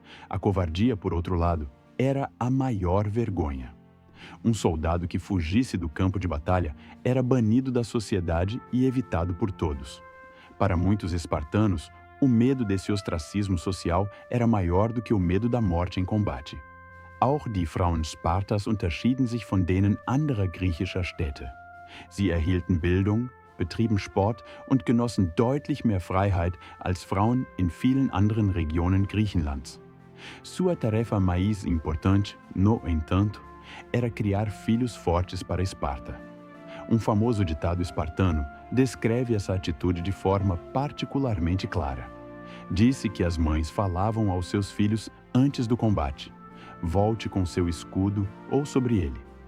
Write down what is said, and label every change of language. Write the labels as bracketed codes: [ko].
[pt] A covardia, por outro lado, era a maior vergonha. Um soldado que fugisse do campo de batalha era banido da sociedade e evitado por todos. Para muitos espartanos, o medo desse ostracismo social era maior do que o medo da morte em combate. [de] Auch die Frauen Spartas unterschieden sich von denen anderer griechischer Städte. Sie erhielten Bildung, betrieben Sport und genossen deutlich mehr Freiheit als Frauen in vielen anderen Regionen Griechenlands. [pt] Sua tarefa mais importante, no entanto, era criar filhos fortes para Esparta. Um famoso ditado espartano descreve essa atitude de forma particularmente clara. Disse que as mães falavam aos seus filhos antes do combate: volte com seu escudo ou sobre ele.